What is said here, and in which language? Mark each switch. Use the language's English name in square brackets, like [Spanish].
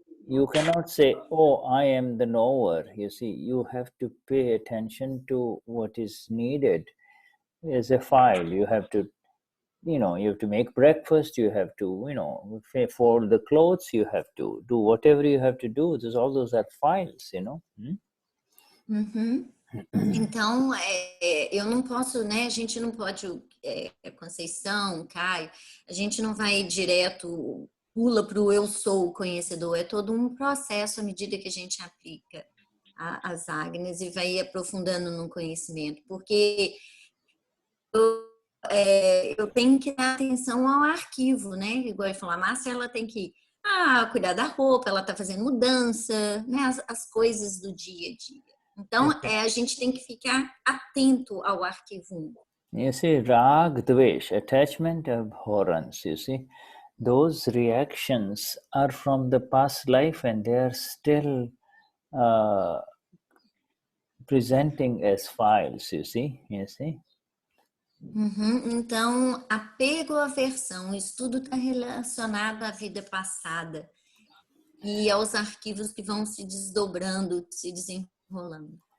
[English] you cannot say, oh, I am the knower. You see, you have to pay attention to what is needed as a file. You have to, you have to make breakfast, you have to, fold the clothes, you have to do whatever you have to do. All those are files, Uhum. [Portuguese] Então, eu não posso, né? A gente não pode, Conceição, Caio, a gente não vai direto, pula para o eu sou o conhecedor. É todo um processo à medida que a gente aplica as Agnes e vai aprofundando no conhecimento, porque eu tenho que dar atenção ao arquivo, né? Igual eu falar, a Marcia, ela tem que cuidar da roupa, ela está fazendo mudança, né? As coisas do dia a dia. Então, a gente tem que ficar atento ao arquivo 1. [English] You see, rag, dvesh, attachment, abhorrence, you see, those reactions are from the past life and they are still presenting as files, you see. Uhum. [Portuguese] Então, apego à aversão, o estudo está relacionado à vida passada e aos arquivos que vão se desdobrando, se desenrolando.